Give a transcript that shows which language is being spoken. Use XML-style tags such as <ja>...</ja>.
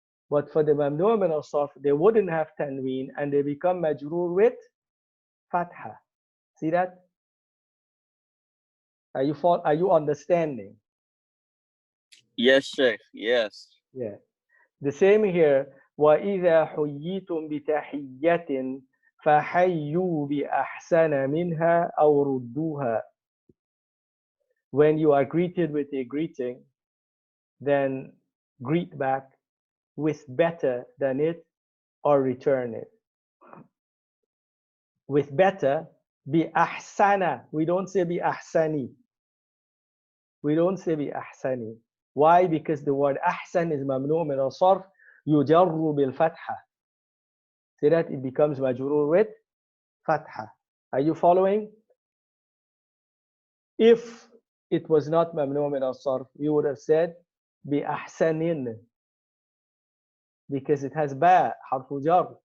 <en>But for the mamnu' min al-sarf, they wouldn't have tanween and they become majroor with fatha. See that? Are you understanding? Yes, Sheikh. Yes. Yeah. The same here.</en> <ar>وَإِذَا حُيِّيتُمْ بِتَحِيَّةٍ فحيوا بأحسن منها أو ردوها.</ar> <en>When you are greeted with a greeting, then greet back with better than it or return it. With better, بأحسن. We don't say بأحسني. We don't say بأحسني. Why? Because the word</en> <ar>أحسن</ar> <en>is</en> <ar>ممنوع من الصرف يجر بالفتحة.</ar> <en>So that it becomes مجرور with فتحة. Are you following? If it was not ممنوع من الصرف, you would have said بأحسن, because it has باء حرف جر.</en>